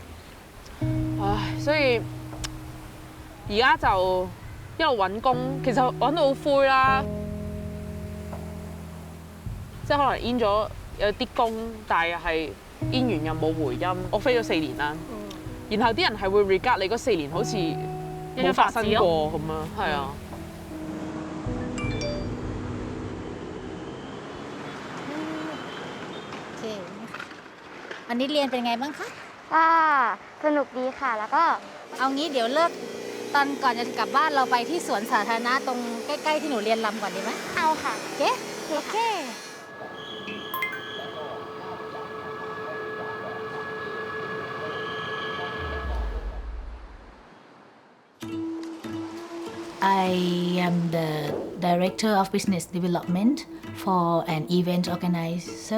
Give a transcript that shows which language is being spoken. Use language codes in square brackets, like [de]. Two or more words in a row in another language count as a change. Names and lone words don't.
[yue] 唉，所以而家就一路揾工，其實揾到好灰啦。即係可能 in 咗有啲工，但係又係 in 完又冇回音。我飛咗4年啦，然後啲人係會 regard 你嗰4年好似冇發生過咁樣，係啊。 [th] วันนี้เรียนเป็นไงบ้างคะ สนุกดีค่ะแล้วก็ เอางี้เดี๋ยวเลิกตอนก่อนจะกลับบ้านเราไปที่สวนสาธารณะตรงใกล้ๆที่หนูเรียนรำก่อนดีไหม เอาค่ะ [en] โอเค I am the Director of Business Development for an event organizer.